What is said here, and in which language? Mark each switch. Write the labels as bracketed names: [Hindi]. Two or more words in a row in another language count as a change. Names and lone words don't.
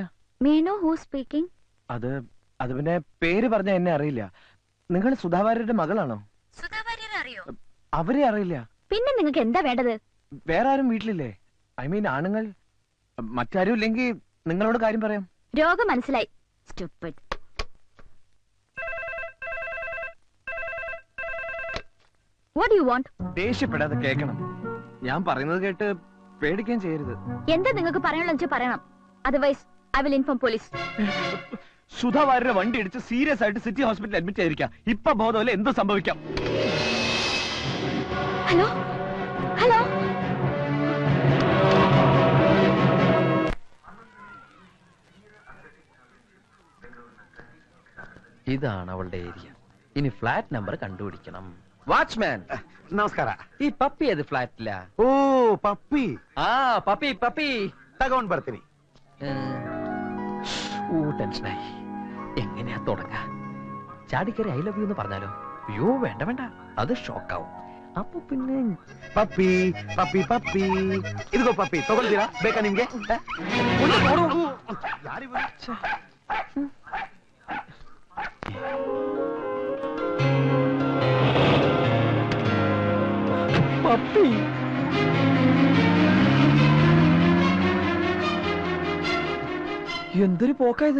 [English] Meno who speaking? [Malayalam] അത് പിന്നെ പേര് പറഞ്ഞ എന്നെ അറിയില്ല. നിങ്ങൾ സുധാ വാര്യരുടെ മകളാണോ? സുധാ വാര്യർ അറിയോ? അവരെ അറിയില്ല. പിന്നെ നിങ്ങൾക്ക് എന്താ വേണ്ടത്? വേറെ ആരും വീട്ടിലില്ലേ? [English] I mean [Malayalam] ആണുങ്ങൾ. മറ്റാരും ഇല്ലെങ്കിൽ നിങ്ങളോട് കാര്യം പറയാം. രോഗം മനസ്സിലായി. [English] Stupid. What do you want? [Malayalam] ദേഷ്യപ്പെടാതെ കേൾക്കണം. ഞാൻ പറയുന്നത് കേട്ട് പേടിക്കുകയും ചെയ്യരുത്. എന്താ നിങ്ങൾക്ക് പറയാനുള്ള വെച്ചാൽ പറയണം. [English] Otherwise, I will inform police. [Malayalam] സുധാവാരുടെ വണ്ടി ഇടിച്ച് സീരിയസ് ആയിട്ട് സിറ്റി ഹോസ്പിറ്റലിൽ അഡ്മിറ്റ് ആയിരിക്കാം. ഇപ്പൊ ബോധമല്ല, എന്ത് സംഭവിക്കാം. [English] hello hello. [Malayalam] ഇതാണ് അവളുടെ ഏരിയ. ഇനി ഫ്ലാറ്റ് നമ്പർ കണ്ടുപിടിക്കണം. വാച്ച്മാൻ, [Kannada] ನಮಸ್ಕಾರ. [Malayalam] ഈ പപ്പി ഏത് ഫ്ലാറ്റില? [Kannada] ಓ ಪಪ್ಪಿ, [Malayalam] ആ പപ്പി പപ്പി. [Kannada] ತಗೊಂಡ್ ಬರ್ತೀನಿ. [Malayalam] ടെൻഷനായി. എങ്ങനെയാ തുടങ്ങാ? ചാടിക്കറി [English] I love you [Malayalam] എന്ന് പറഞ്ഞാലോ? അയ്യോ വേണ്ട വേണ്ട, അത് ഷോക്കാവും. അപ്പൊ പിന്നെ [Kannada] ಪಪ್ಪಿ ಪಪ್ಪಿ ಪಪ್ಪಿ, ಇದಿಗೋ ಪಪ್ಪಿ, ತಗೊಳ್ತೀರಾ? ಬೇಕಾ ನಿಮ್ಗೆ? ಯಾರಿವರು? [Malayalam] പപ്പി. എന്തൊരു പോക്കായത്.